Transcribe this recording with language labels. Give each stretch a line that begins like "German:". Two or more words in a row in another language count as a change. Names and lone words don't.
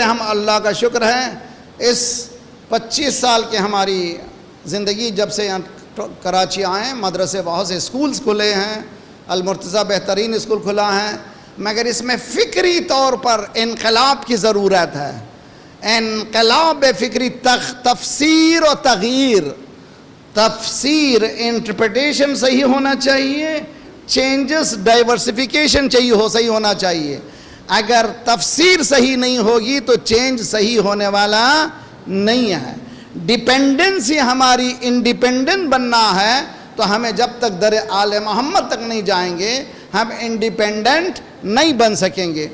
Urdu: ہم اللہ کا شکر ہے اس 25 سال کے ہماری زندگی جب سے یہاں کراچی آئے، مدرسے بہت سے اسکولز کھلے ہیں، المرتضیٰ بہترین اسکول کھلا ہے، مگر اس میں فکری طور پر انقلاب کی ضرورت ہے. انقلاب فکری، تفسیر و تغییر. تفسیر انٹرپریٹیشن صحیح ہونا چاہیے،
English: changes diversification
Urdu: صحیح ہونا چاہیے. اگر تفسیر صحیح نہیں ہوگی تو چینج صحیح ہونے والا نہیں ہے. ڈیپینڈنسی ہماری انڈیپینڈنٹ بننا ہے تو ہمیں جب تک در آل محمد تک نہیں جائیں گے ہم انڈیپینڈنٹ نہیں بن سکیں گے.